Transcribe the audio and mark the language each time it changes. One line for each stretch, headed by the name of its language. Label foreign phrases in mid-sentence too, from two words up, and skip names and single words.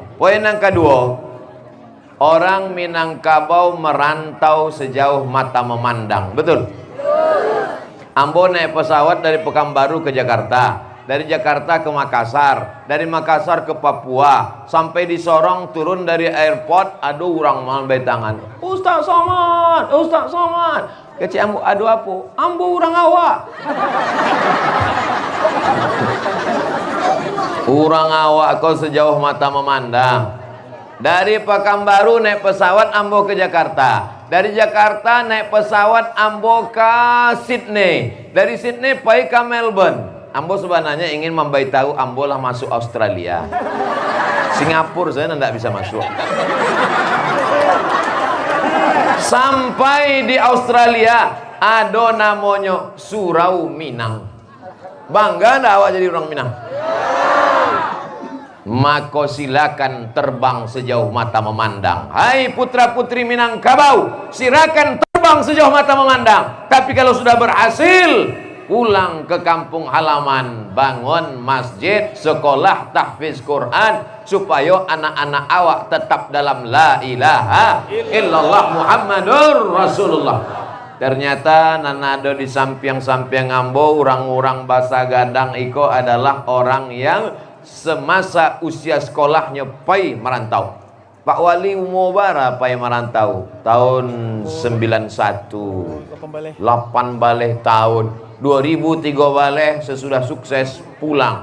Indonesian: Poin yang kedua, orang Minangkabau merantau sejauh mata memandang. Betul? Ambo naik pesawat dari Pekanbaru ke Jakarta, dari Jakarta ke Makassar, dari Makassar ke Papua, sampai di Sorong turun dari airport,
Minangkabau: aduh orang mambai tangan, Ustaz Somad, Ustaz Somad. Kecik ambo, aduh apa? Ambo orang awak. Orang awak kau sejauh mata memandang.
Indonesian: Dari Pekanbaru naik pesawat ambo ke Jakarta. Dari Jakarta naik pesawat ambo ke Sydney. Dari Sydney pergi ke Melbourne. Ambo sebenarnya ingin memberitahu ambo lah masuk Australia. Singapura saya tidak bisa masuk. Sampai di Australia ada namanya Surau Minang. Bangga enggak awak jadi orang Minang? Maka silakan terbang sejauh mata memandang. Hai putra putri Minangkabau, silakan terbang sejauh mata memandang. Tapi kalau sudah berhasil, pulang ke kampung halaman, bangun masjid, sekolah tahfiz Quran, supaya anak-anak awak tetap dalam
Arabic: لا إله إلا الله محمد رسول الله.
Minangkabau: Ternyata nanado di samping-samping ambo, orang-orang Basa Gadang iko adalah orang yang semasa usia sekolahnya pai merantau. Pak Wali umur berapa pai merantau? Tahun 91, 8 balik tahun 2003 balik, sesudah sukses pulang.